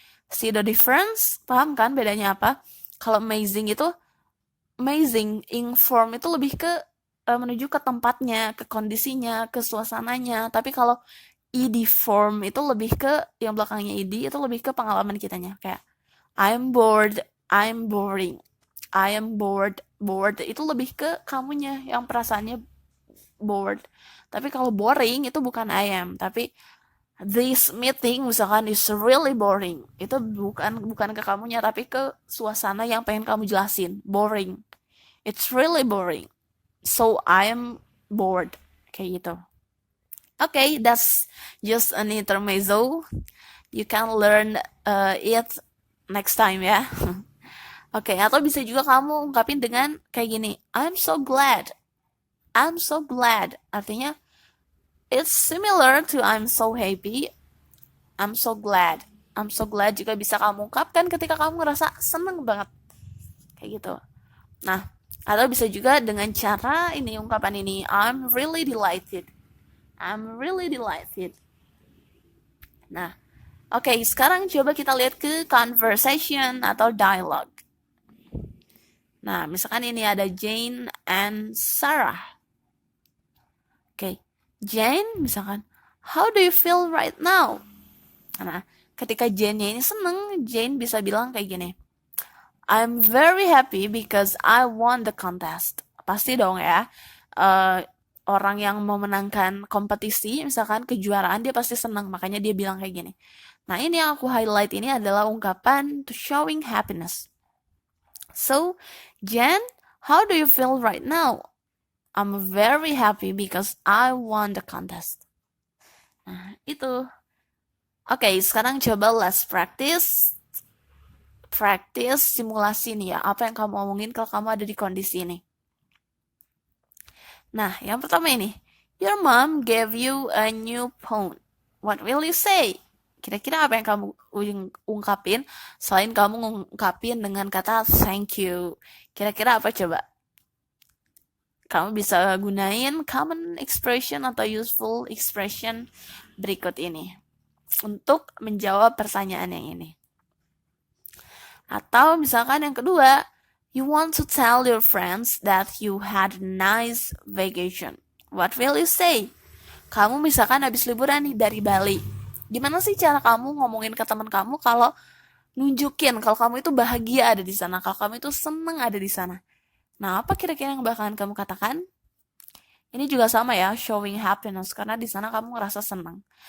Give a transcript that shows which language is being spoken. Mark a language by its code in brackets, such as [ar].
[en] See the difference? [id] Paham kan bedanya apa? Kalau amazing itu amazing, inform itu lebih ke menuju ke tempatnya, ke kondisinya, ke suasananya. Tapi kalau ed form itu lebih ke yang belakangnya ed itu lebih ke pengalaman kitanya. Kayak [en] I'm bored, I'm boring. I am bored, [id] bored itu lebih ke kamunya yang perasaannya bored. Tapi kalau boring itu bukan I am, tapi [en] this meeting [id] misalkan [en] is really boring. [id] Itu bukan ke kamunya tapi ke suasana yang pengen kamu jelasin. [en] Boring. It's really boring. So I am bored. [id] Kayak gitu. [en] Okay, that's just an intermezzo. You can learn it next time ya. [id] Oke, atau bisa juga kamu ungkapin dengan kayak gini. [en] I'm so glad. I'm so glad. [id] Artinya [en] it's similar to I'm so happy. I'm so glad. I'm so glad [id] juga bisa kamu ungkapkan ketika kamu ngerasa seneng banget. Kayak gitu. Nah, atau bisa juga dengan cara ini ungkapan ini. [en] I'm really delighted. I'm really delighted. [id] Nah, oke, sekarang coba kita lihat ke conversation atau dialogue. Nah, misalkan ini ada Jane and Sarah. [en] Oke, Jane [id] misalkan, [en] how do you feel right now? [id] Nah, ketika Jane-nya ini seneng, Jane bisa bilang kayak gini, [en] I'm very happy because I won the contest. [id] Pasti dong ya, orang yang memenangkan kompetisi, misalkan kejuaraan, dia pasti senang. Makanya dia bilang kayak gini. Nah, ini yang aku highlight ini adalah ungkapan [en] to showing happiness. So, Jen, how do you feel right now? I'm very happy because I won the contest. [id] Nah, itu. Oke, sekarang coba [en] let's practice. [id] Practice simulasi nih ya. Apa yang kamu omongin kalau kamu ada di kondisi ini. Nah, yang pertama ini. [en] Your mom gave you a new phone. What will you say? [id] Kira-kira apa yang kamu ungkapin selain kamu ungkapin dengan kata thank you? Kira-kira apa coba? Kamu bisa gunain common expression atau useful expression berikut ini untuk menjawab pertanyaan yang ini. Atau misalkan yang kedua, [en] you want to tell your friends that you had a nice vacation. What will you say? [id] Kamu misalkan habis liburan nih dari Bali. Gimana sih cara kamu ngomongin ke teman kamu kalau nunjukin kalau kamu itu bahagia ada di sana, kalau kamu itu seneng ada di sana. Nah, apa kira-kira yang bakalan kamu katakan? Ini juga sama ya, showing happiness, karena di sana kamu ngerasa senang.